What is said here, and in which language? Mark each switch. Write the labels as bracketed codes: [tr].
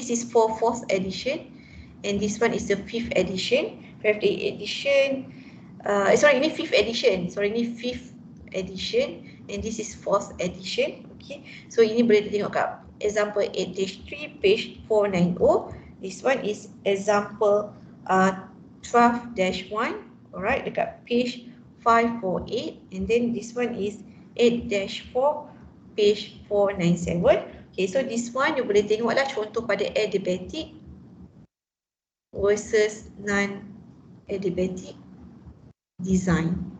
[en] This is for 4th edition and this one is the 5th edition. 5th edition, sorry, ini 5th edition. Sorry, ini 5th edition and this is 4th edition. [ms] Okay, so ini boleh tengok kat example 8-3, page 490. [en] This one is example 12-1, alright, dekat page 548, and then this one is 8-4, page 497. Okay, so this one you [ms] boleh tengoklah contoh pada [en] adiabatic versus non-adiabatic design.